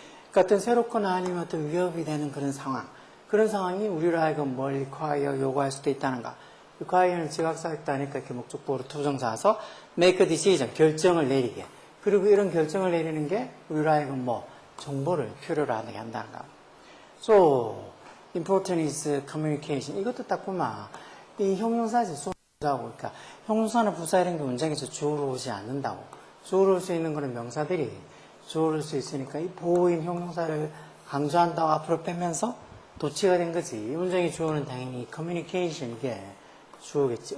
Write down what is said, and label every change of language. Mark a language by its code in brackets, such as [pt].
[ko] 그러니까 어떤 새롭거나 아니면 어떤 위협이 되는 그런 상황. 그런 상황이 우리로 하여금 뭘 require, 요구할 수도 있다는가. require는 지각사역도 하니까 이렇게 목적보로 투정사서 [en] make a decision, [ko] 결정을 내리게. 그리고 이런 결정을 내리는 게 우리로 하여금 뭐 정보를 필요로 하게 한다는가. [en] So, important is communication. [ko] 이것도 딱 보면 이 형용사지, 소자고. 그러니까 형용사나 부사 이런 게 문장에서 주어로 오지 않는다고. 주어로 올 수 있는 거는 명사들이 주어로 올 수 있으니까 이 보호인 형용사를 강조한다고 앞으로 빼면서 도치가 된 거지. 이 문장의 주어는 당연히 communication 이게 주어겠지.